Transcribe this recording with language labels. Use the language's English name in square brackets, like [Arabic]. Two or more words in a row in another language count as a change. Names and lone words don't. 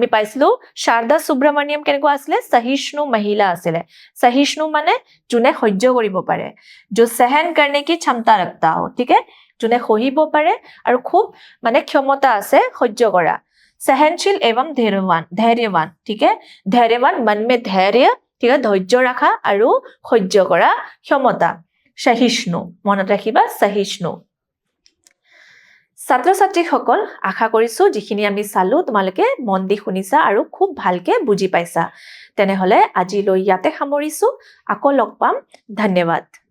[Assamese] পাইছিলো শাৰদা সুব্ৰমণ্যম কেনেকুৱা আছিল [Hindi] सहिष्णु महिला [Assamese] আছিল सहिष्णु মানে যোনে সহ্য কৰিব পাৰে [Hindi] जो सहन करने की क्षमता रखता हो ठीक है [Assamese] যোনে সহিব পাৰে আৰু খুব মানে ক্ষমতা আছে সহ্য কৰা [Hindi] सहनशील एवं धैर्यवान ठीक है धैर्यवान मन में धैर्य ठीक है [Assamese] ধৈৰ্য ৰাখা আৰু সহ্য কৰা ক্ষমতা सहिष्णु মনত ৰাখিবা सहिष्णु ছাত্ৰ ছাত্ৰীসকল আশা কৰিছো যিখিনি আমি চালো তোমালোকে মন দি শুনিছা আৰু খুব ভালকে বুজি পাইছা তেনেহলে আজিলৈ ইয়াতে সামৰিছো আকৌ লগ পাম ধন্যবাদ